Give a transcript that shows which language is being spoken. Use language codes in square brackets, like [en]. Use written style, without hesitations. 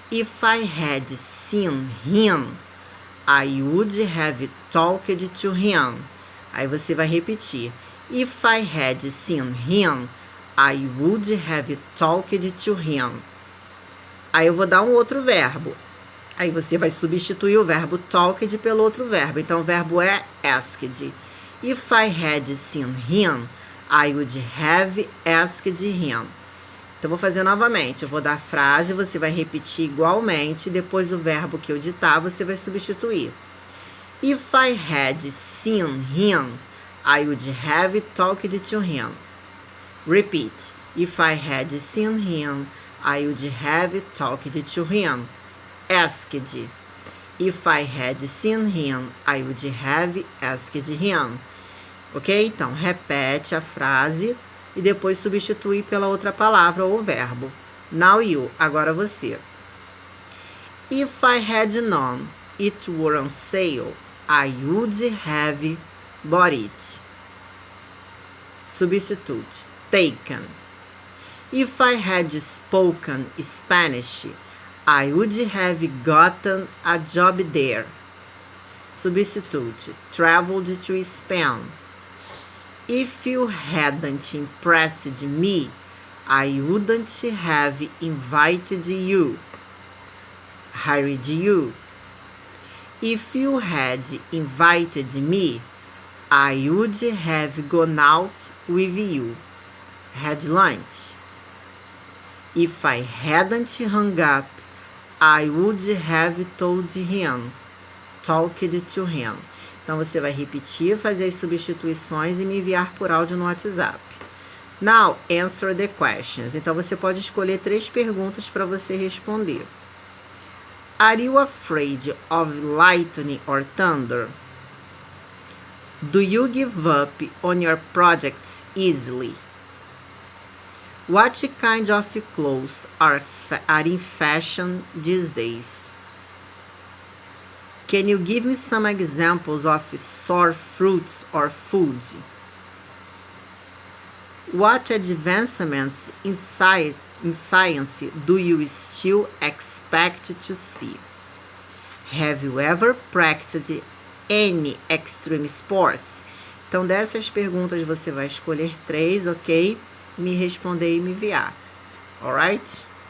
[en] If I had seen him, I would have talked to him. [pt] Aí você vai repetir. [en] If I had seen him, I would have talked to him. [pt] Aí eu vou dar um outro verbo. Aí você vai substituir o verbo talked pelo outro verbo. Então o verbo é asked. [en] If I had seen him, I would have asked him. [pt] Então, vou fazer novamente. Eu vou dar a frase, você vai repetir igualmente. Depois, o verbo que eu ditar, você vai substituir. [en] If I had seen him, I would have talked to him. Repeat. If I had seen him, I would have talked to him. Asked. If I had seen him, I would have asked him. Ok? [pt] Então, repete a frase e depois substitui pela outra palavra ou verbo. [en] Now you, [pt] agora você. [en] If I had known it were on sale, I would have bought it. Substitute. Taken. If I had spoken Spanish, I would have gotten a job there. Substitute. Traveled to Spain. If you hadn't impressed me, I wouldn't have invited you, hired you. If you had invited me, I would have gone out with you, had lunch. If I hadn't hung up, I would have told him, talked to him. [pt] Então, você vai repetir, fazer as substituições e me enviar por áudio no WhatsApp. [en] Now, answer the questions. [pt] Então, você pode escolher 3 perguntas para você responder. [en] Are you afraid of lightning or thunder? Do you give up on your projects easily? What kind of clothes are in fashion these days? Can you give me some examples of sour fruits or food? What advancements in science do you still expect to see? Have you ever practiced any extreme sports? [pt] Então, dessas perguntas você vai escolher 3, ok? Me responder e me enviar. Alright?